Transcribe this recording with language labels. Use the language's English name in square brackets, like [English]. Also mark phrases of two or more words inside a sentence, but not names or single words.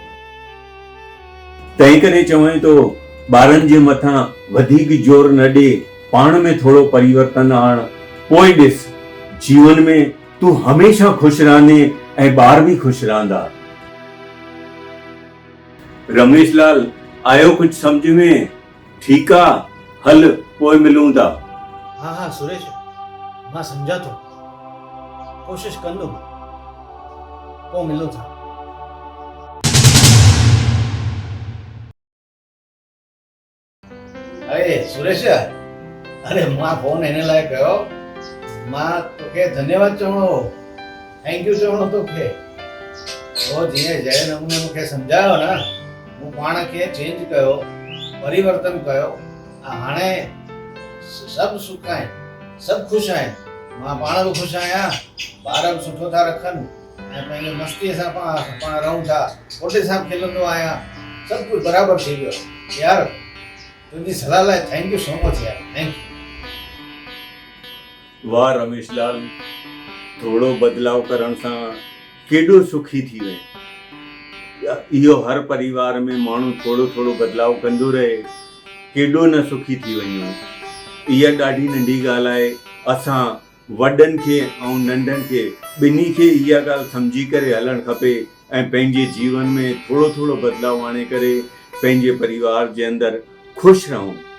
[Sindhi] तंहिं करे चवां थो, ॿारनि जे मथां वधीक ज़ोर न ॾे, पाण में थोरो परिवर्तन आण, पोइ ॾिस जीवन में तूं हमेशह ख़ुशि रहंदे ऐं ॿार बि ख़ुशि रहंदा। रमेश लाल, आयो कुझु सम्झ में? ठीकु आहे, हल पोइ मिलूं था। हाँ हाँ सुरेश, मां सम्झा थो, कोशिश कंदुमि, पोइ मिलूं था। अरे सुरेश, अरे मां फोन हिन लाइ कयो, मां तोखे धन्यवाद चवणो हो, [English] thank you [Sindhi] चवणो तोखे। तो जीअं जहिड़े नमूने मूंखे सम्झायो न, मूं पाण खे चेंज कयो, परिवर्तन कयो, हाणे सभु सुख आहिनि, सभु ख़ुशि आहिनि, मां पाण बि ख़ुशि आहियां, ॿार बि सुठो था रखनि ऐं पंहिंजे मस्तीअ सां पाण रहूं था, पोटे सां खिलंदो आहियां, सभु कुझु बराबरि थी वियो। यार तुंहिंजी सलाह लाइ [English] thank you so much [Sindhi] यार, [English] thank you. [Sindhi] वाह रमेश लाल, थोरो बदलाव करण सां केॾो सुखी थी वए। इहो हर परिवार में माण्हू थोरो थोरो बदलाव कंदो रहे, केॾो न सुखी थी वञूं। इहा ॾाढी नंढी ॻाल्हि आहे। असां वॾनि खे ऐं नंढनि खे ॿिन्ही खे इहा ॻाल्हि सम्झी करे हलणु खपे ऐं पंहिंजे जीवन में थोरो थोरो बदलाव आणे करे पंहिंजे परिवार जे अंदरि ख़ुशि रहूं।